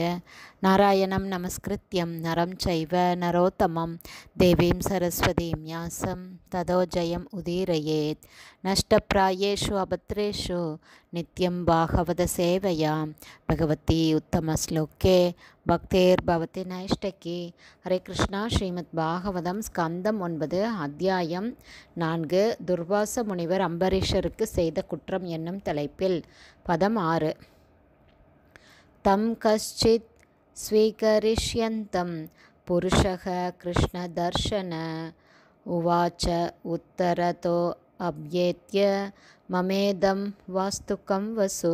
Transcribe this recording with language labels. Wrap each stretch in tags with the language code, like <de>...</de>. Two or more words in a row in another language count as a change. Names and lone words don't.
<sa>नारायणं नमस्कृत्यं नरं चैव नरोत्तमं देवीं सरस्वतीं व्यासं ततो जयम् उदीरयेत्। नष्टप्रायेषु अभद्रेषु नित्यं भागवत सेवया भगवती उत्तमश्लोके भक्तिर्भवति नैष्ठिकी.</sa> <ta>ஹரே கிருஷ்ணா. ஸ்ரீமத் பாகவதம் ஸ்கந்தம் 9 அத்தியாயம் 4 துர்வாச முனிவர் அம்பரீஷருக்கு செய்த குற்றம் என்னும் தலைப்பில் பதம் 6.</ta> <sa>तं कश्चित् स्वीकरिष्यन्तं पुरुषः कृष्ण दर्शनः उवाच उत्तरतो अभ्येत्य ममेदं वास्तुकं वसु.</sa>